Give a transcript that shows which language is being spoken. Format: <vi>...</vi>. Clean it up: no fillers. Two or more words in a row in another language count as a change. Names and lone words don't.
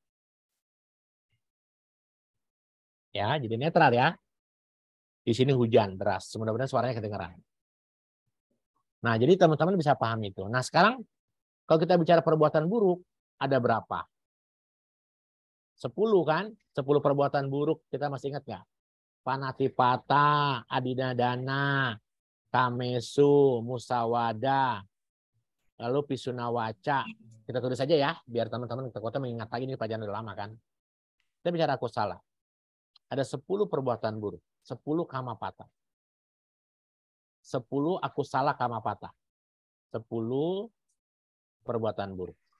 <id>Ya, jadi netral ya. Di sini hujan deras. Mudah-mudahan suaranya kedengaran. Nah, jadi teman-teman bisa paham itu. Nah, sekarang kalau kita bicara perbuatan buruk, ada berapa? 10 kan? 10 perbuatan buruk. Kita masih ingat nggak?</id> <pi>Panatipata, adinadana, kamesu, musawada,</pi> <id>lalu pisunawaca. Kita tulis saja ya, biar teman-teman kota mengingat lagi, ini pelajaran udah lama kan. Kita bicara aku salah. Ada 10 perbuatan buruk, 10 kamapata. 10 aku salah kamapata. 10 perbuatan buruk.</id>